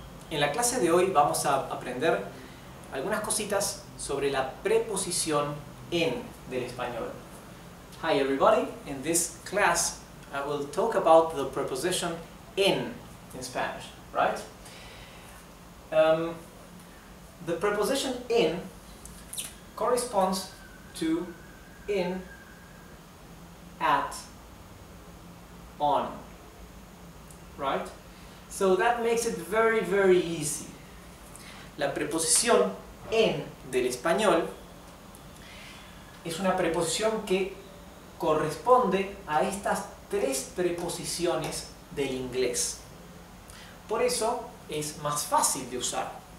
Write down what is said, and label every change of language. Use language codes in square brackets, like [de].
[es] En la clase de hoy vamos a aprender algunas cositas sobre la preposición en del español. [en] Hi everybody, in this class I will talk about the preposition in Spanish, right? The preposition in corresponds to in, at, on, right? So that makes it very easy. [es] La preposición en del español es una preposición que corresponde a estas tres preposiciones del inglés. Por eso es más fácil de usar.